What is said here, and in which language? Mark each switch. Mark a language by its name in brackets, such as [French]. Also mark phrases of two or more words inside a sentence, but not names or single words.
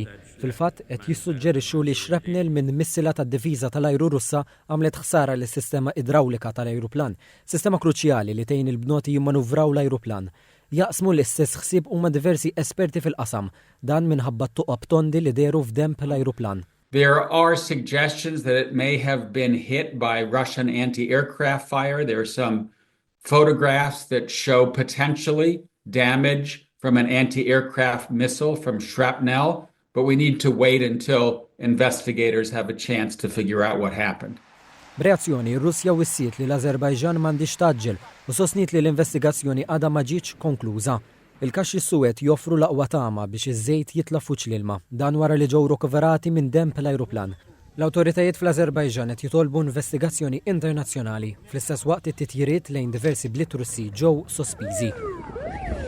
[Maltese] Fil-fatt qed jissuġġerixxu li xrapnel minn missila tad-difiża tal-ajru Russa għamlet ħsara lis sistema idrawlika tal-ajruplan, sistema kruċjali li tgħin il-bnoti jimmanuvraw l-ajruplan. Jaqsmu l-istess ħsieb huma diversi esperti fil-qasam, dan minħabba t-tuqab tondi li deru f'demp l-ajruplan. [English] There are suggestions that it may have been hit by Russian anti-aircraft fire. There are some photographs that show potentially damage from an anti-aircraft missile from shrapnel, but we need to wait until investigators have a chance to figure out what happened. [Maltese] B'reazzjoni, Russja wissiet li l-Azerbajġan m'għandix taġġel u sostniet li l-investigazzjoni għadha ma ġietx konkluża. Il-kaxxi Suwed joffru l-aqwa tama biex iż-żejt jitla' fuq l-ilma, dan wara li ġew rikoverati minn demp l-ajruplan. L-awtoritajiet fl-Azerbajġan qed jitolbu investigazzjoni internazzjonali, fl-istess waqt it-titjiriet lejn diversi bliet Russi ġew sospiżi.